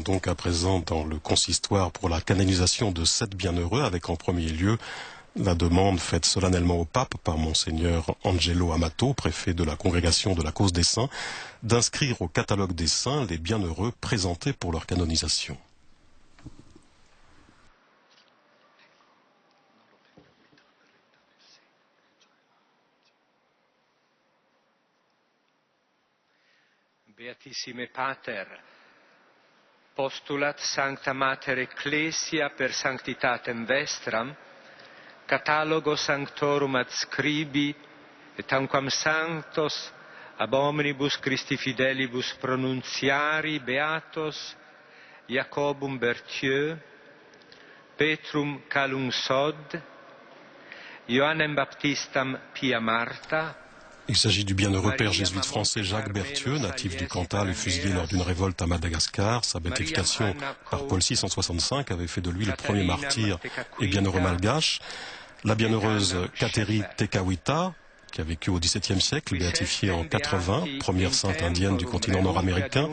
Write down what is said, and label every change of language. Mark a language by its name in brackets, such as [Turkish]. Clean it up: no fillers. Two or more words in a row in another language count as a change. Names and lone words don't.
[French] donc à présent dans le consistoire pour la canonisation de 7 bienheureux, avec en premier lieu la demande faite solennellement au pape par Monseigneur Angelo Amato, préfet de la Congrégation de la Cause des Saints, d'inscrire au catalogue des saints les bienheureux présentés pour leur canonisation. [Latin] Beatissime Pater, postulat Sancta Mater Ecclesia per sanctitatem vestram, catalogo sanctorum adscribi, et tanquam sanctos ab omnibus Christi fidelibus pronunciari beatos Jacobum Berthieu, Petrum Calungsod, Ioannem Baptistam Pia Marta. [French] Il s'agit du bienheureux père jésuite français Jacques Berthieu, natif du Cantal et fusillé lors d'une révolte à Madagascar. Sa béatification par Paul VI en 65 avait fait de lui le premier martyr et bienheureux malgache. La bienheureuse Kateri Tekakwitha, qui a vécu au XVIIe siècle, béatifiée en 80, première sainte indienne du continent nord-américain.